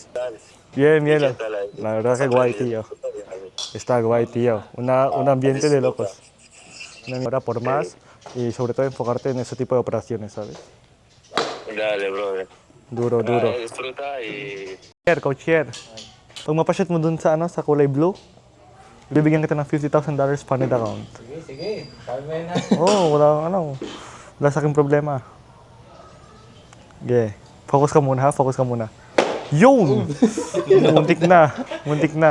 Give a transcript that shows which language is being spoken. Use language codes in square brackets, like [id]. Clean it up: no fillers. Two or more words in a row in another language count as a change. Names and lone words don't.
[es] Dale. Bien, ¿Y la, qué tal ahí? la verdad que guay, tío. Está guay, tío. Un ambiente de locos. Ahora por más y sobre todo enfocarte en ese tipo de operaciones, ¿sabes? Dale, brother. Duro. Disfruta y... [en] Coach here. [tl] Pag mapashot mo dun sa sa kulay blue, bibigyan kita ng $50,000 [en] funded account. [tl] Sige. Sabi mo na. Wala sa aking problema. Okay. Focus ka muna. Yun! Muntik na.